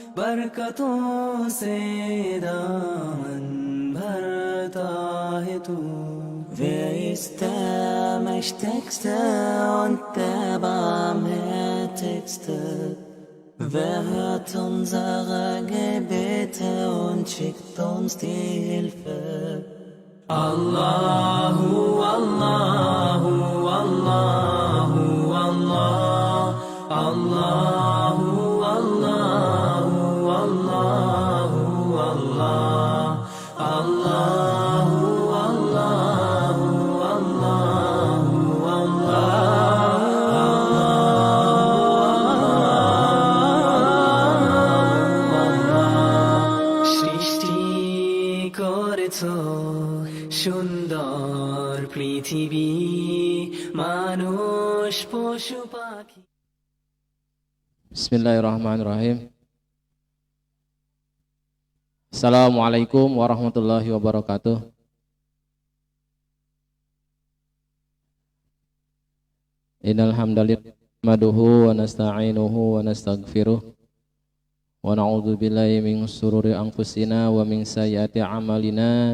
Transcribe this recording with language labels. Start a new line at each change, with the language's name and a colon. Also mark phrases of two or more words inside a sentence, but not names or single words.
Hindi: बरकतों से दामन भरता है तू
German: Wer ist der Mächtigste und der Barmherzigste? Wer hört unsere Gebete und schickt uns die Hilfe?
Arabic: الله، الله، الله، الله، الله، الله، الله، الله، الله، الله, Allahu,
Bangla: সৃষ্টি করেছ সুন্দর পৃথিবী মানুষ পশু পাখি
Arabic: بسم الله الرحمن الرحيم. السلام عليكم ورحمة الله وبركاته. إن الحمد لله نحمده ونستعينه ونستغفره ونعوذ بالله من شرور أنفسنا ومن سيئات أعمالنا.